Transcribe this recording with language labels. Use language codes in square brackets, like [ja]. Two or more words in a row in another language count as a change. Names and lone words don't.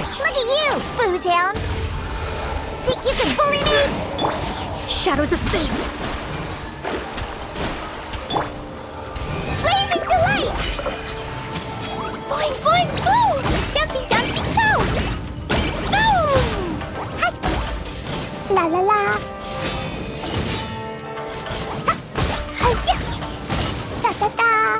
[en] Look at you, Foozhound! Think you can bully me? Shadows of Fate! Blazing Delight! Boing, boing, boom! Jumpy, dumpy, go! Boom! Hi. La la la! Ha! Hi-ya! Da da da!